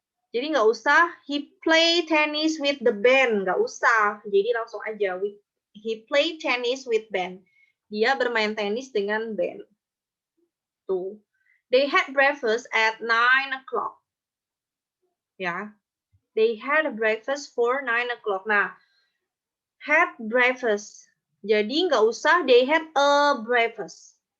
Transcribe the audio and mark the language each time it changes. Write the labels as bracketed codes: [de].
[id] Jadi nggak usah [en] he play tennis with the band. [id] Nggak usah. Jadi langsung aja [en] he play tennis with band. [id] Dia bermain tenis dengan band. Tuh. [en] They had breakfast at 9 o'clock. Ya. They had a breakfast for 9 o'clock. Nah, had breakfast. [id] Jadi nggak usah [en] they had a breakfast.